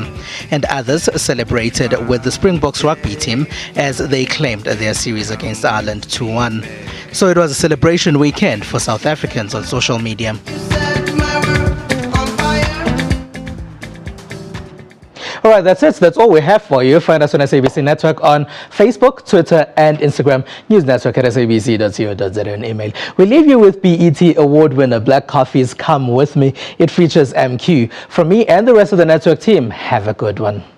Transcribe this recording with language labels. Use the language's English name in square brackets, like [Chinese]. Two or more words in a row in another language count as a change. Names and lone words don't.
[English] And others celebrated with the Springboks rugby team as they claimed their series against Ireland 2-1. So it was a celebration weekend for South Africans on social media. All right, that's it. That's all we have for you. Find us on SABC Network on Facebook, Twitter, and Instagram. newsnetwork@sabc.co.za and email. We leave you with BET Award winner Black Coffee's Come With Me. It features MQ. From me and the rest of the network team, have a good one.